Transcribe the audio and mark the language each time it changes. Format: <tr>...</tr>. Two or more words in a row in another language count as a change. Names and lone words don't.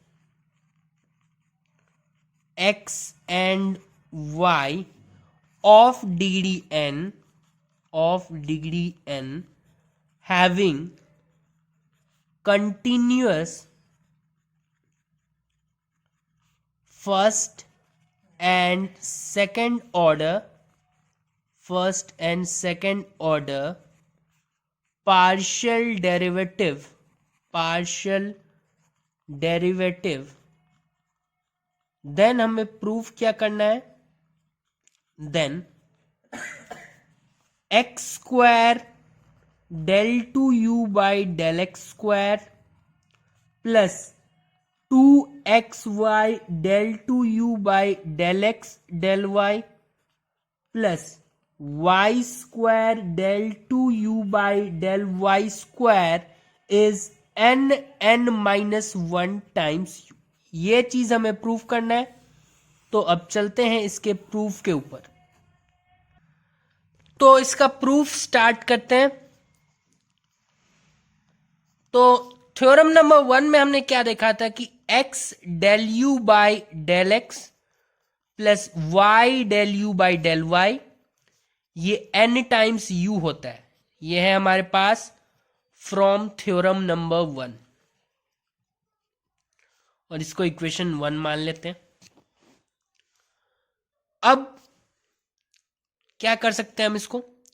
<en>x and y of degree n having continuous first and second order partial derivative, देन</en> <hi>हमें प्रूफ क्या करना है,</hi> <en>then x square del two u by del x square plus 2xy del 2u by del x del y plus y square del 2u by del y square is n minus 1 times u.</en> <hi>ये चीज हमें प्रूव करना है, तो अब चलते हैं इसके प्रूफ के ऊपर। तो इसका प्रूफ स्टार्ट करते हैं। तो</hi> <en>theorem number 1</en> <hi>में हमने क्या देखा था कि</hi> <en>x del u by del x plus y del u by del y</en> <hi>ये</hi> <en>n times u</en> <hi>होता है। ये है हमारे पास</hi> <en>from theorem number 1,</en> <hi>और इसको इक्वेशन 1 मान लेते हैं। अब क्या कर सकते हैं हम इसको?</hi>